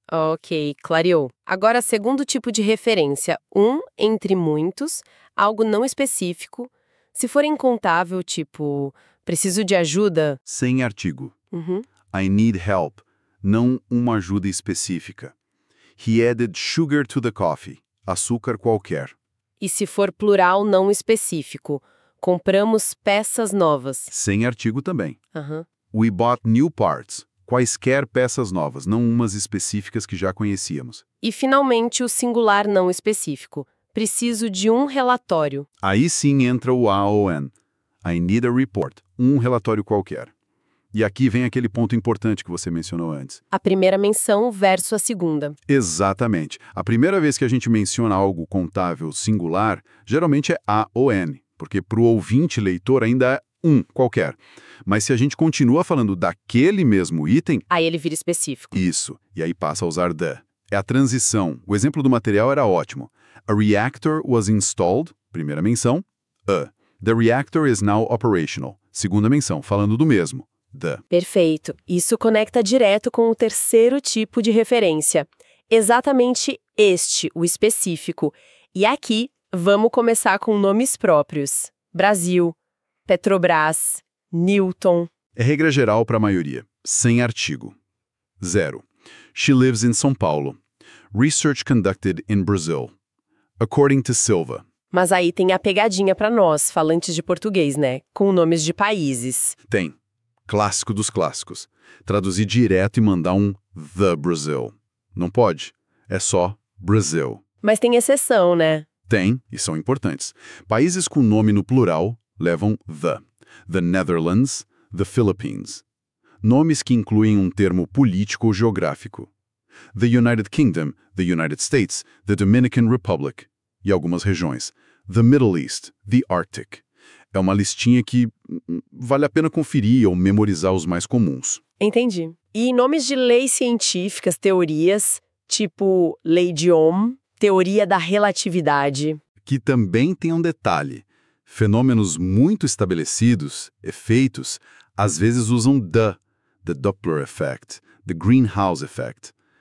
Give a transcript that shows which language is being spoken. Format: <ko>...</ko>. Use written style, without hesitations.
<pt>Ok, clareou. Agora, segundo tipo de referência, um entre muitos, algo não específico. Se for incontável, tipo, preciso de ajuda. Sem artigo. Uhum.</pt> <en>I need help.</en> <pt>Não uma ajuda específica.</pt> <en>He added sugar to the coffee.</en> <pt>Açúcar qualquer. E se for plural não específico, compramos peças novas. Sem artigo também. Aham.</pt> <en>We bought new parts.</en> <pt>Quaisquer peças novas, não umas específicas que já conhecíamos. E, finalmente, o singular não específico. Preciso de um relatório. Aí sim entra o AON.</pt> <en>I need a report.</en> <pt>Um relatório qualquer. E aqui vem aquele ponto importante que você mencionou antes. A primeira menção versus a segunda. Exatamente. A primeira vez que a gente menciona algo contável singular, geralmente é AON, porque para o ouvinte leitor ainda é um qualquer. Mas se a gente continua falando daquele mesmo item... Aí ele vira específico. Isso. E aí passa a usar the. É a transição. O exemplo do material era ótimo.</pt> <en>A reactor was installed,</en> <pt>primeira menção,</pt> <en>a. The reactor is now operational,</en> <pt>segunda menção, falando do mesmo,</pt> <en>the.</en> <pt>Perfeito. Isso conecta direto com o terceiro tipo de referência. Exatamente este, o específico. E aqui, vamos começar com nomes próprios. Brasil, Petrobras, Newton. É regra geral para a maioria, sem artigo.</pt> <en>0. She lives in São Paulo. Research conducted in Brazil. According to Silva.</en> <pt>Mas aí tem a pegadinha para nós, falantes de português, né? Com nomes de países. Tem. Clássico dos clássicos. Traduzir direto e mandar um the Brazil. Não pode. É só Brasil. Mas tem exceção, né? Tem, e são importantes. Países com nome no plural levam the. The Netherlands, the Philippines. Nomes que incluem um termo político ou geográfico.</pt> <en>The United Kingdom, the United States, the Dominican Republic. E algumas regiões. The Middle East, the Arctic.</en> <pt>É uma listinha que vale a pena conferir ou memorizar os mais comuns. Entendi. E nomes de leis científicas, teorias, tipo lei de Ohm, teoria da relatividade. Que também tem um detalhe. Fenômenos muito estabelecidos, efeitos, às vezes usam</pt> <en>the Doppler effect, the greenhouse effect.</en>